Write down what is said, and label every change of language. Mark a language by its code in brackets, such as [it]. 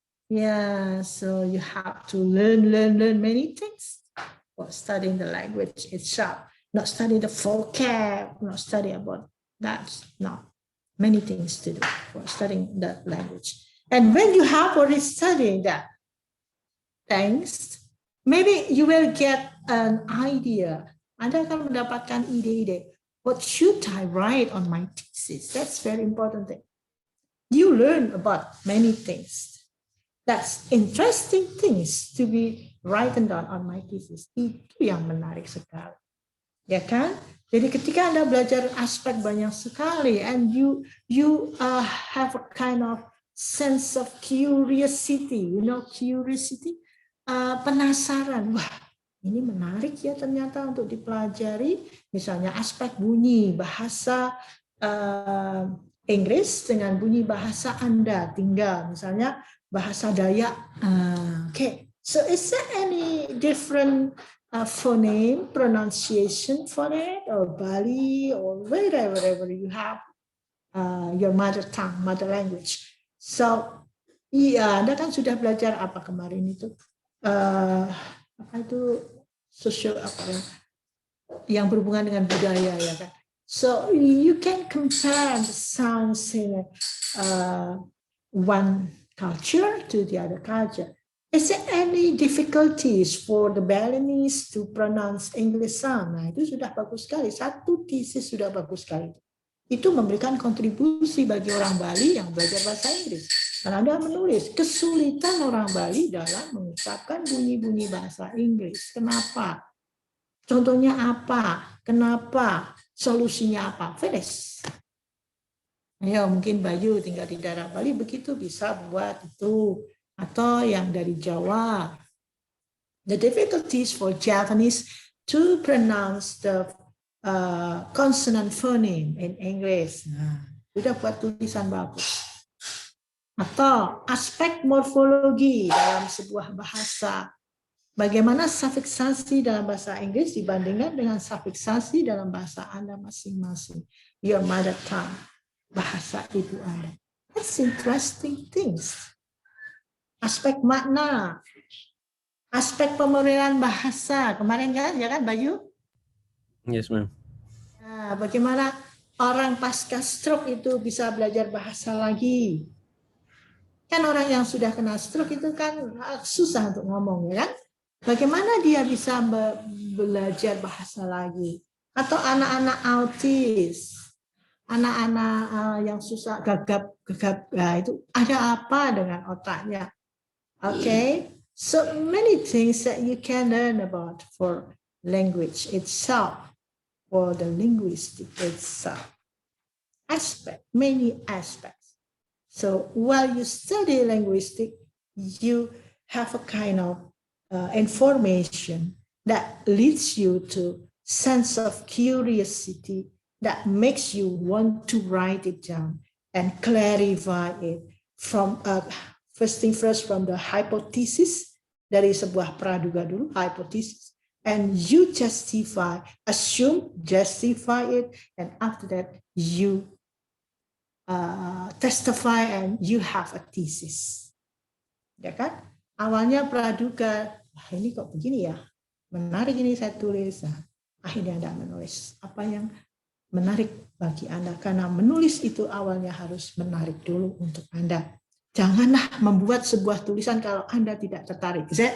[en] Yeah, so you have to learn many things for studying the language itself. Not study the vocab, not study about that. No, many things to do for studying that language. And when you have already studied that, thanks, maybe you will get an idea. [id] Anda akan mendapatkan ide-ide. [en] What should I write on my thesis? That's very important thing. You learn about many things. That's interesting things to be written down on my thesis. [id] Itu yang menarik sekali. Ya kan? Jadi ketika Anda belajar aspek banyak sekali [en] and you have a kind of sense of curiosity, curiosity, [id] penasaran. Wah, ini menarik ya ternyata untuk dipelajari. Misalnya aspek bunyi bahasa Inggris dengan bunyi bahasa Anda tinggal. Misalnya bahasa Dayak. Okay. [en] So is there any different phoneme pronunciation for it, or Bali, or wherever you have your mother tongue, mother language? [id] So, iya, Anda kan sudah belajar apa kemarin itu? Apa itu sosial apa yang berhubungan dengan budaya ya kan? [en] So you can compare the sounds in one culture to the other culture. Is there any difficulties for the Balinese to pronounce English sound? [id] Nah, itu sudah bagus sekali. Satu thesis sudah bagus sekali. Itu memberikan kontribusi bagi orang Bali yang belajar bahasa Inggris. Karena Anda menulis kesulitan orang Bali dalam mengucapkan bunyi-bunyi bahasa Inggris. Kenapa? Contohnya apa? Kenapa? Solusinya apa? Finish. Ayo, mungkin Bayu tinggal di daerah Bali begitu bisa buat itu. Atau yang dari Jawa. [en] The difficulties for Japanese to pronounce the consonant phoneme in English. [id] Nah, sudah buat tulisan bagus. Atau aspek morfologi dalam sebuah bahasa. Bagaimana sufiksasi dalam bahasa Inggris dibandingkan dengan sufiksasi dalam bahasa Anda masing-masing. [en] Your mother tongue, [id] bahasa ibu Anda. [en] That's interesting things. [id] Aspek makna, aspek pemrograman bahasa. Kemarin kan, ya kan Bayu? [en] Yes, ma'am. [id] Nah, bagaimana orang pasca stroke itu bisa belajar bahasa lagi? Kan orang yang sudah kena stroke itu kan susah untuk ngomong, ya kan? Bagaimana dia bisa belajar bahasa lagi? Atau anak-anak autis, anak-anak yang susah gagap, nah, itu ada apa dengan otaknya? [en] Okay, so many things that you can learn about for language itself, for the linguistic itself. Many aspects. So while you study linguistic, you have a kind of information that leads you to sense of curiosity that makes you want to write it down and clarify it from first thing first from the hypothesis, [id] dari sebuah praduga dulu, [en] hypothesis, and you justify, assume, justify it, and after that you testify and you have a thesis. [id] Ya kan? Awalnya praduga, wah ini kok begini ya, menarik ini saya tulis. Nah, akhirnya Anda menulis apa yang menarik bagi Anda, karena menulis itu awalnya harus menarik dulu untuk Anda. Janganlah membuat sebuah tulisan kalau Anda tidak tertarik.